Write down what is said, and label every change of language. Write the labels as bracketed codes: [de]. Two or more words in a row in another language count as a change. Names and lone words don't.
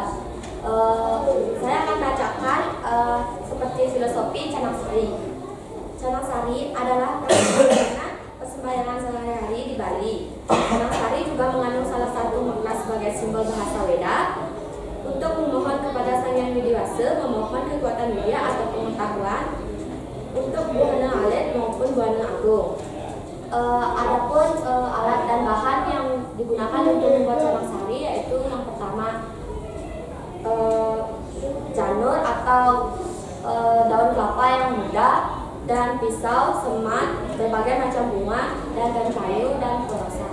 [id] Saya akan bacakan seperti filosofi canang sari. Canang sari adalah persembayangan sehari-hari di Bali. Canang sari juga mengandung salah satu makna sebagai simbol bahasa Weda untuk memohon kepada Sang Yang Widiwasa, memohon kekuatan widya atau pengetahuan untuk buana alit maupun buana agung. Adapun alat dan bahan yang digunakan untuk membuat canang sari yaitu yang pertama janur atau daun kelapa yang muda, dan pisau, semat, berbagai macam bunga, dan kayu kayu dan porosa.